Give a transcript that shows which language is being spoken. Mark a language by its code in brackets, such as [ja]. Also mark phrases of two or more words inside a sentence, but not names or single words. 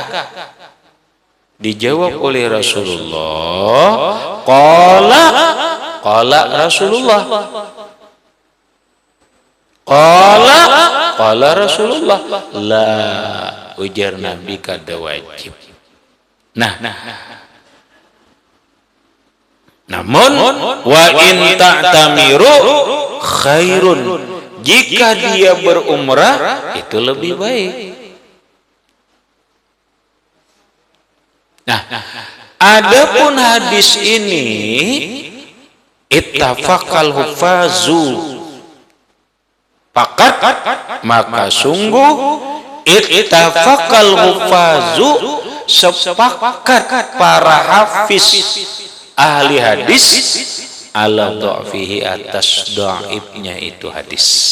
[bjn] Dijawab oleh Rasulullah, [ar] قال رسول الله، قال رسول الله، لا, [bjn] ujar Nabi kada wajib. Nah, namun [ar] وإن تعتمر خير, [bjn] jika dia berumrah itu lebih baik. Nah, adapun hadis ini [ar] اتفق الحفاظ, [bjn] pakat, maka sungguh [ar] اتفق الحفاظ, [bjn] sepakat para hafiz ahli hadis [ar] على ضعفه, [bjn] atas dhaifnya itu hadis.